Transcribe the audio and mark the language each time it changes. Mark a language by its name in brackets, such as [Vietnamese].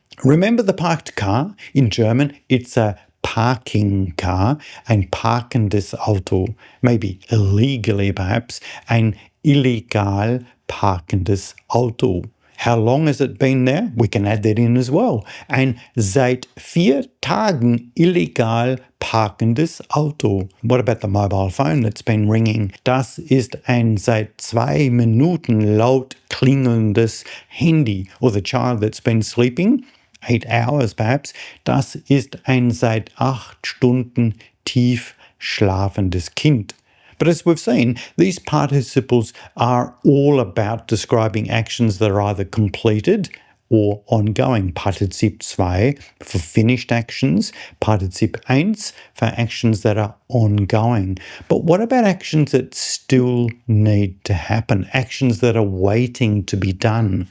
[English] Remember the parked car? In German, it's a parking car, [German] ein parkendes Auto. [English] Maybe illegally, perhaps, [German] ein illegal parkendes Auto. [English] How long has it been there? We can add that in as well. [German] Ein seit 4 Tagen illegal parkendes Auto. [English] What about the mobile phone that's been ringing? [German] Das ist ein seit 2 Minuten laut klingelndes Handy. [English] Or the child that's been sleeping, 8 hours perhaps. [German] Das ist ein seit 8 Stunden tief schlafendes Kind. [English] But as we've seen, these participles are all about describing actions that are either completed or ongoing. Partizip II for finished actions, Partizip I for actions that are ongoing. But what about actions that still need to happen, actions that are waiting to be done?